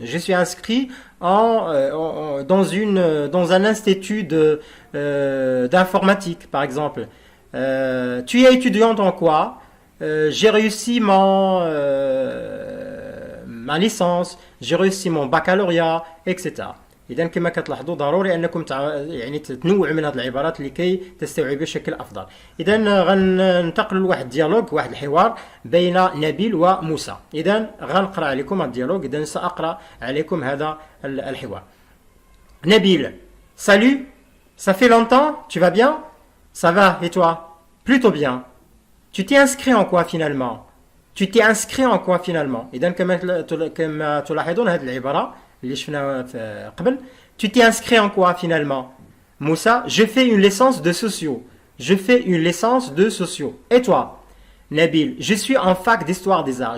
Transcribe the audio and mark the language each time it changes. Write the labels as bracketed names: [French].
[French] Je suis inscrit dans un institut d'informatique, par exemple. Tu es étudiante en quoi? J'ai réussi ma licence, j'ai réussi mon baccalauréat, etc. [Arabic] إذا كما كتلاحظوا ضروري أنكم يعني تنوعوا من هذه العبارات لكي تستوعبوا بشكل أفضل. إذا غننتقلوا لواحد الديالوج، واحد الحوار بين نبيل وموسى. إذا غنقرأ عليكم الديالوج، إذا سأقرأ عليكم هذا الحوار. [French] Nabil, salut, ça fait longtemps, tu vas bien? Ça va, et toi? Plutôt bien. Tu t'es inscrit en quoi finalement? Tu t'es inscrit en quoi finalement؟ إذا كما تلاحظون هذه العبارة اللي شفنا قبل. Tu t'es inscrit en quoi finalement? Moussa, je fais une licence de sociaux. Je fais une licence de sociaux. Et toi? Nabil, je suis en fac d'histoire des arts.